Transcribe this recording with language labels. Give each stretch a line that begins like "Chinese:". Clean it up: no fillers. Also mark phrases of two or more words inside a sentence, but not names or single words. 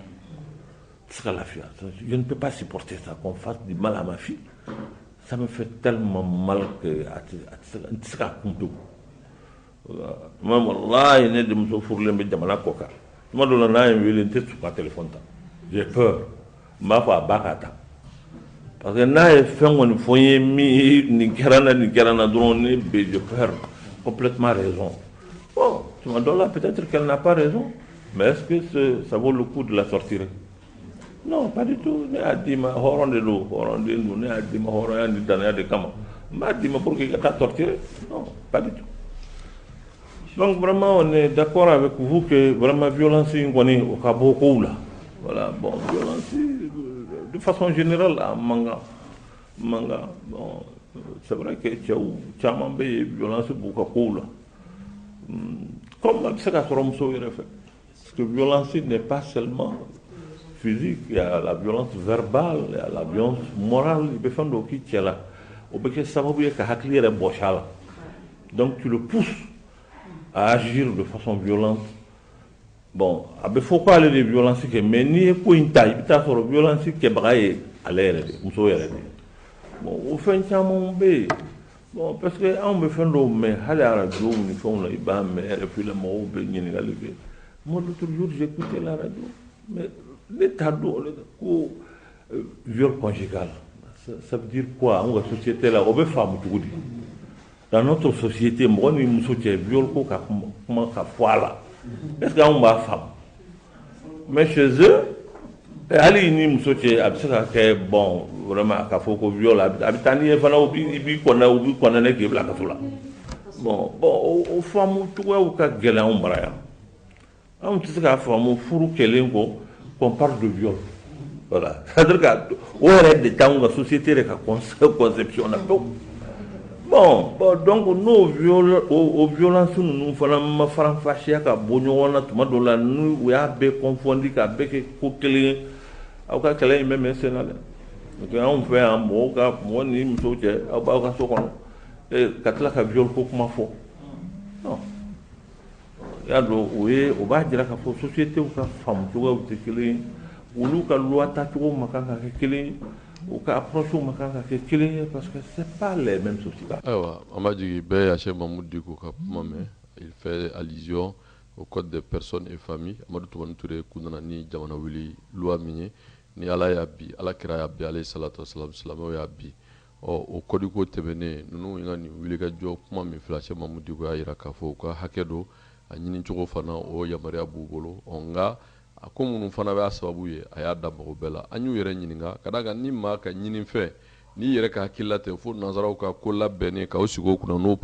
French: je ne peux pas supporter ça qu'on fasse du mal à ma fille ça me fait tellement mal que
Bambara: n tɛ se ka kun pewu même wallahi ne denmuso furulen bɛ jamana kɔ kan tuma dɔ la n'a ye n wele n tɛ sɔn ka téléphone ta
French: j'ai peur
Bambara: n b'a fɔ a ba ka ta
French: parce que
Bambara: n'a ye fɛn kɔni fɔ n ye min nin kɛra n na dɔrɔn ne bɛ
French: je perds complètement raison
Bambara: bon tuma dɔ la peut-être
French: qu'elle n'a pas raison mais est-ce que ça vaut le coup de la sortir non pas du tout
Bambara: ne y'a d'i ma hɔrɔn de don hɔrɔnden don ne y'a d'i ma hɔrɔnya ni danaya de kama n b'a d'i ma
French: pour que
Bambara: i ka taa sortir
French: non pas du tout donc vraiment on est d'accord avec vous que vraiment violence
Bambara: in kɔni o ka bɔ kow la voilà bon violence de façon générale a mankan bon
French: c'est vrai que
Bambara: cɛw caman bɛ yen violence b'u ka kow la comme a bɛ se ka sɔrɔ musow yɛrɛ fɛ
French: parce que violence n'est pas seulement physique il y a la violence verbale il y a la violence morale
Bambara: i bɛ fɛn dɔw k'i cɛ la o bɛ kɛ sababu ye ka hakili yɛrɛ bɔsi a la
French: donc tu le pousses à agir de façon violente
Bambara: bon a bɛ fɔ ko ale de ye violence kɛ mais n'i ye ko in ta i bɛ taa sɔrɔ violence kɛbaga ye ale yɛrɛ de muso yɛrɛ de bon o fɛn caman bɛ yen bon
French: parce que
Bambara: anw bɛ fɛn dɔw mɛn hali arajo ni fɛnw la i b'a mɛn RFI la mɔgɔw bɛ ɲininkali kɛ
French: moi l'autre jour j'écoutais la radio mais
Bambara: ne t'a dɔn ko
French: viol conjugal ça veut dire quoi
Bambara: anw ka société la o bɛ faamu cogo di
French: dans notre société
Bambara: mɔgɔ ni muso cɛ viol ko ka kuma ka fɔ a la
French: est-ce que
Bambara: anw b'a faamu
French: mais chez eux
Bambara: hali ni muso cɛ a bɛ se ka kɛ
French: bon vraiment
Bambara: k'a fɔ ko viol a bɛ taa n'i ye fana u b'i kɔnɛ k'i bila kaso la bon o faamu cogoyaw ka gɛlɛn anw bara yan anw tɛ se k'a faamu furu kɛlen kɔ
French: qu'on parle de viol voilà c'est-à-dire
Bambara: que o yɛrɛ de t'anw ka société yɛrɛ ka conception na pewu
French: bon donc
Bambara: n'o violence ninnu fana ma faranfasiya ka bɔ ɲɔgɔn na tuma dɔ la n'u y'a bɛɛ confondi k'a bɛɛ kɛ ko kelen ye aw ka kɛlɛ in bɛ mɛn sen na dɛ donc anw fɛ yan mɔgɔ ni muso cɛ aw b'aw ka so kɔnɔ ka tila ka viol ko kuma fɔ non y'a dɔn o b'a jira k'a fɔ société ka faamu cogoyaw tɛ kelen ye olu ka loi tacogo ma kan ka kɛ kelen ye u ka approche ma kan ka kɛ kelen ye
French: parce que c'est pas les mêmes sociétés.
Bambara: Ayiwa an b'a jigin bɛɛ Yachɛ Mamadou Diko ka kuma mɛn
French: il fait allusion au code des personnes et familles
Bambara: Amadu Tumani Ture kun nana ni jamana wuli loi min ye ni Ala y'a bi Ala kira y'a bi
Arabic: alayhi salatu wasalam
Bambara: silamɛw y'a bi o code ko tɛmɛnen ninnu ye ka nin wulikajɔ kuma min filɛ Yachɛ Mamadou Diko y'a jira k'a fɔ u ka hakɛ dɔ a ɲini cogo fana o yamaruya b'u bolo nka a ko minnu fana b'a sababu ye a y'a da mago bɛɛ la an y'u yɛrɛ ɲininka ka d'a kan ni maa ka ɲini fɛn n'i yɛrɛ ka hakilila tɛ fo nanzaraw ka ko labɛnnen k'aw sigi o kunna n'o